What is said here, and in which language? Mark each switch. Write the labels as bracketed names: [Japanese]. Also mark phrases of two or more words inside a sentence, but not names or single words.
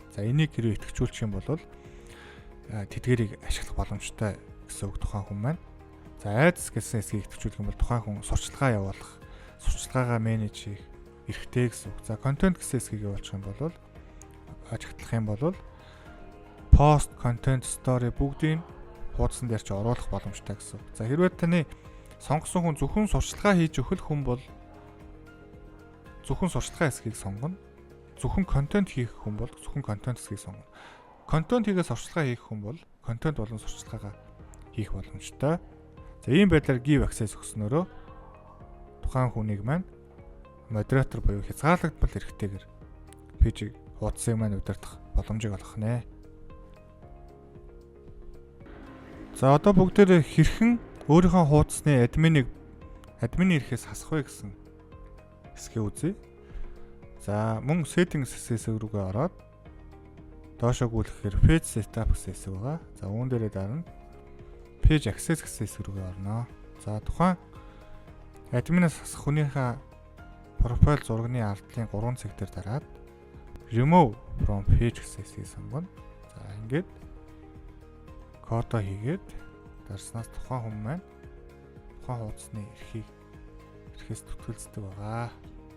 [Mongolian] За энийг хэрвээ идэвхжүүлчих юм бол тэдгэрийг ашиглах боломжтой гэсэн үг тухайн хүн маань. За айдас гэсэн хэсгийг идэвхжүүлэх юм бол тухайн хүн сурчлагаа явуулах, сурчлагаагаа менеж хийх эрхтэй гэсэн үг. За content гэсэн хэсгийг явуулчих юм бол ажиглах юм бол [English] post, content, story [Mongolian] бүгдийг хуудсан дээр ч оруулах боломжтой гэсэн үг. За хэрвээ таны сонгосон хүн зөвхөн сурчлагаа хийж өгөх хүн бол зөвхөн сурчлагын хэсгийг сонгоно. Зөвхөн контент хийх хүн бол зөвхөн контент хэсгийг сонгоно. Контент хийгээс сурчлагаа хийх хүн бол контент болон сурчлагаагаа хийх боломжтой. За ийм байдлаар [English] give access [Mongolian] өгснөөрөө тухайн хүнийг маань модератор буюу хязгаарлагдмал эрхтэйгээр пэйжийг хуудсыг маань удирдах боломжийг олгох нэ. За одоо бүгдээр хэрхэн өөрийнхөө хуудасны админы эрхээс хасах вэ гэсэн хэсгээ үзье. За мөн settings хэсэг рүүгээ ороод доошоо гүйлэхээр [English] page setup [Mongolian] гэсэн хэсэг байгаа. За үүн дээрээ дарна [English] page access [Mongolian] гэсэн хэсэг рүүгээ орно. За тухайн админаас хасах хүнийхээ профайл зургийн ардлын 3 цэг дээр дараад [English] remove from page [Mongolian] гэсэн хэсгийг сонгоно. За ингээд кодоо хийгээд дарснаас тухайн хүн маань тухайн хуудасны эрхээс түтгэлцдэг байгаа.